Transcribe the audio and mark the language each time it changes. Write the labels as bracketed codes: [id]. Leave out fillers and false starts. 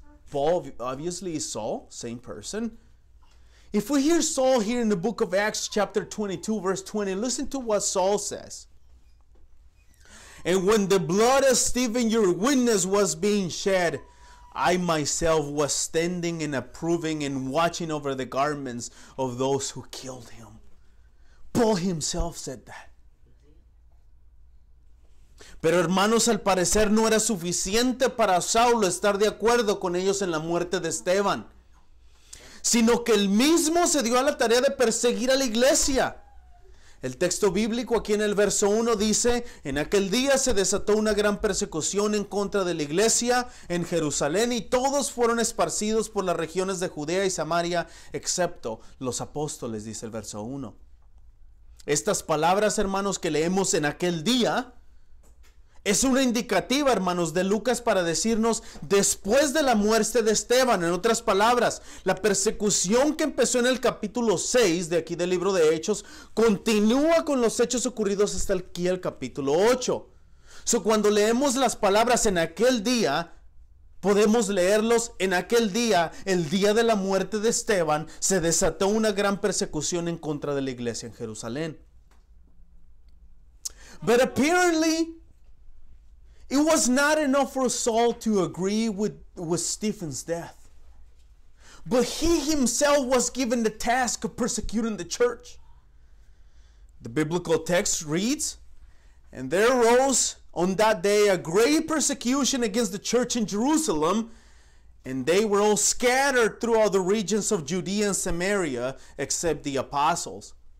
[en] Paul obviously is Saul, same person. If we hear Saul here in the book of Acts chapter 22 verse 20, listen to what Saul says. And when the blood of Stephen your witness was being shed, I myself was standing and approving and watching over the garments of those who killed him. Paul himself said that. [es] Pero hermanos, al parecer no era suficiente para Saulo estar de acuerdo con ellos en la muerte de Esteban, sino que él mismo se dio a la tarea de perseguir a la iglesia. El texto bíblico aquí en el verso 1 dice, en aquel día se desató una gran persecución en contra de la iglesia en Jerusalén y todos fueron esparcidos por las regiones de Judea y Samaria, excepto los apóstoles, dice el verso 1. Estas palabras, hermanos, que leemos en aquel día, es una indicativa, hermanos, de Lucas para decirnos después de la muerte de Esteban. En otras palabras, la persecución que empezó en el capítulo 6 de aquí del libro de Hechos continúa con los hechos ocurridos hasta aquí el capítulo 8. Cuando leemos las palabras en aquel día, podemos leerlos: en aquel día, el día de la muerte de Esteban, se desató una gran persecución en contra de la iglesia en Jerusalén. [en] But apparently, it was not enough for Saul to agree with Stephen's death. But he himself was given the task of persecuting the church. The biblical text reads, "And there arose on that day a great persecution against the church in Jerusalem, and they were all scattered throughout the regions of Judea and Samaria, except the apostles."